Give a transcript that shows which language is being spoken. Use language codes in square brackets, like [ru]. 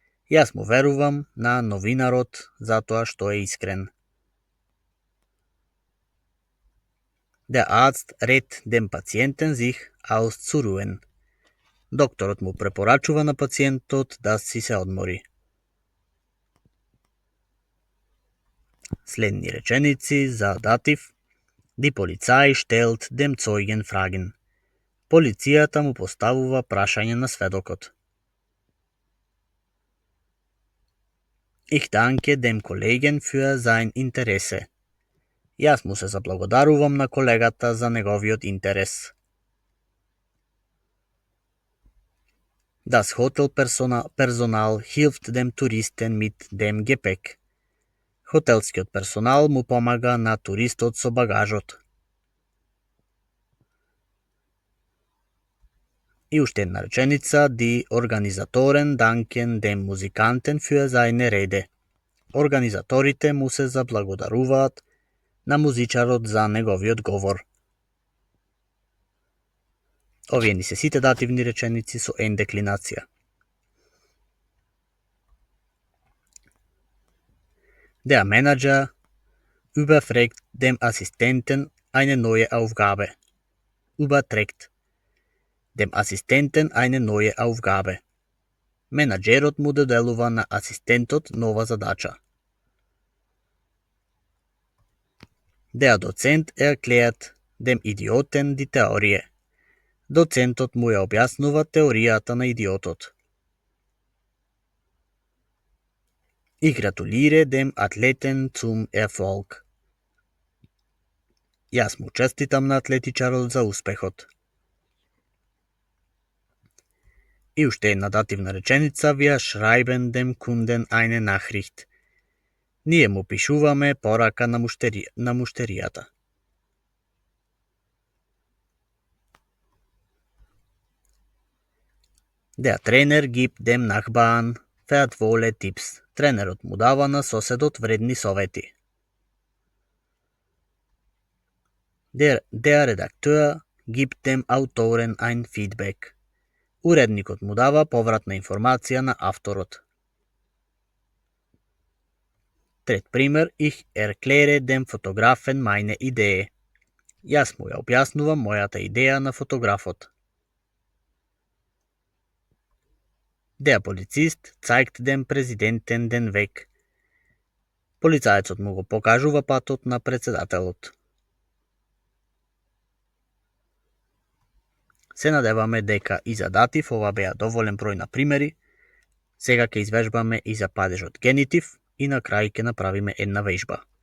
[mk] Јас му верувам на новинарот затоа што е искрен. [de] Der Arzt rät dem Patienten sich auszuruhen. [mk] Докторот му препорачува на пациентот да си се одмори. Следни реченици за датив. [de] Die Polizei stellt dem Zeugen Fragen. [mk] Полицијата му поставува прашање на сведокот. [de] Ich danke dem Kollegen für sein Interesse. [mk] Јас му се заблагодарувам на колегата за неговиот интерес. [de] Das Hotelpersonal hilft dem Touristen mit dem Gepäck. [mk] Хотелскиот персонал му помага на туристот со багажот. И уште една реченица: [de] Die Organisatoren danken dem Musikanten für seine Rede. [mk] Организаторите му се заблагодаруваат на музичарот за неговиот говор. Овие ни се сите дативни реченици со ендеклинација. [de] Der Manager überfragt dem Assistenten eine neue Aufgabe. Überträgt dem Assistenten eine neue Aufgabe. [mk] Менаџерот му доделува на асистентот нова задача. [de] Der Dozent erklärt dem Idioten die Theorie. [mk] Доцентот му ја објаснува теоријата на идиотот. [de] Ich gratuliere dem Athleten zum Erfolg. [mk] Јас му честитам на атлетичарот за успехот. И уште една дативна реченица: [de] Wir schreiben dem Kunden eine Nachricht. [mk] Ние му пишуваме порака на муштеријата. [de] Der Trainer gibt dem Nachbarn wertvolle Tipps. [mk] Тренерот му дава на соседот вредни совети. [de] Der Redakteur gibt dem Autoren ein Feedback. [mk] Уредникот му дава повратна информација на авторот. Трет пример: [de] Ich erkläre dem Fotografen meine Idee. [mk] Јас му ја објаснувам мојата идеја на фотографот. [de] Der Polizist zeigt dem Präsidenten den Weg. [mk] Полицаецот му го покажува патот на председателот. Се надеваме дека и за датив ова беа доволен број на примери. Сега ќе извежбаме и за падежот генитив и на крај ќе направиме една вежба.